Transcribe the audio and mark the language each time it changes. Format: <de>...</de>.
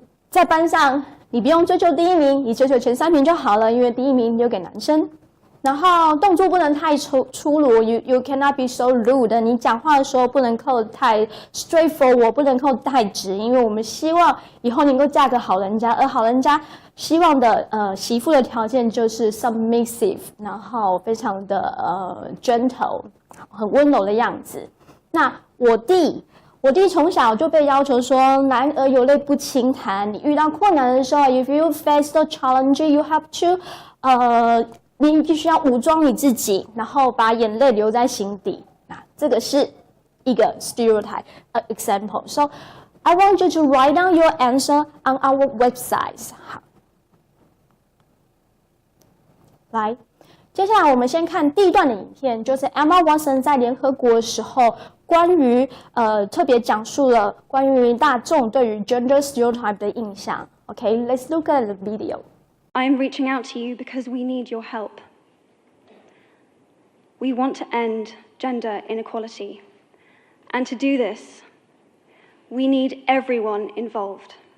<zh>在班上你不用追求第一名，你追求前3名就好了，因为第一名留给男生。然后动作不能太粗鲁 ，</zh> <en>you cannot be so rude。</en> <zh>你讲话的时候不能够太 straightforward， 不能够太直，因为我们希望以后能够嫁个好人家，而好人家希望的媳妇的条件就是 submissive， 然后非常的gentle， 很温柔的样子。那我弟从小就被要求说，男儿有泪不轻弹。你遇到困难的时候 ，</zh> <en>if you face the challenge, you have to</en> <zh>你必须要武装你自己，然后把眼泪留在心底。那这个是一个</zh> <en>stereotype example. So I want you to write down your answer on our website.</en> <zh>好，来，接下来我们先看第一段的影片，就是 Emma Watson 在联合国的时候，关于特别讲述了关于大众对于 gender stereotype 的印象。</zh> <en>Okay, let's look at the video. I am reaching out to you because we need your help. We want to end gender inequality. And to do this, we need everyone involved.</en>